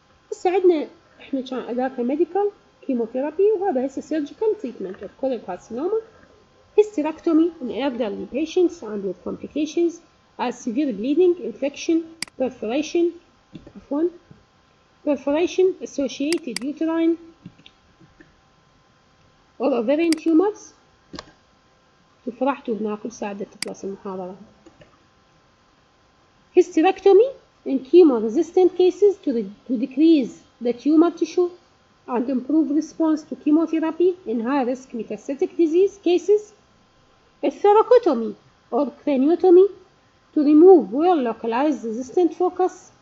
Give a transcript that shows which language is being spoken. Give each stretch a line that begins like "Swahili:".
Arabic: بس عندنا احنا كان اداك
English: medical chemotherapy
Arabic: وهذا هسه
English: surgical treatment of choriocarcinoma, hysterectomy in elderly patients and with complications as severe bleeding, infection, perforation associated uterine or ovarian tumors.
Arabic: فرحتوا هنا كل ساعة تخلص المحاضرة.
English: Hysterectomy in chemo-resistant cases to decrease the tumor tissue and improve response to chemotherapy in high-risk metastatic disease cases. A thoracotomy or craniotomy to remove well-localized resistant focus.